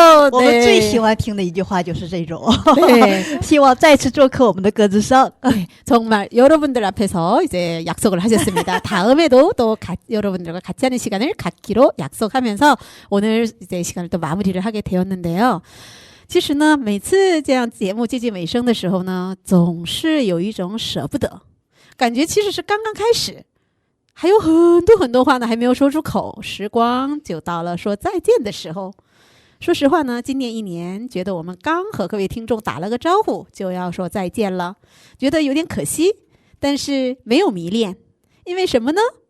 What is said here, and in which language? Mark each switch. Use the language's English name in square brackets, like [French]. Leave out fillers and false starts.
[Chinese] 我们最喜欢听的一句话就是这种， [Korean] 네, [Chinese] 希望再次做客我们的歌之声。 [Korean] 정말 여러분들 앞에서 이제 약속을 하셨습니다. 다음에도 또 여러분들과 같이 하는 시간을 갖기로 약속하면서 오늘 이제 시간을 또 마무리를 하게 되었는데요. [Chinese] 其实呢，每次这样节目接近尾声的时候呢，总是有一种舍不得，感觉其实是刚刚开始，还有很多很多话呢还没有说出口，时光就到了说再见的时候。说实话呢，今年一年，觉得我们刚和各位听众打了个招呼，就要说再见了，觉得有点可惜，但是没有迷恋，因为什么呢？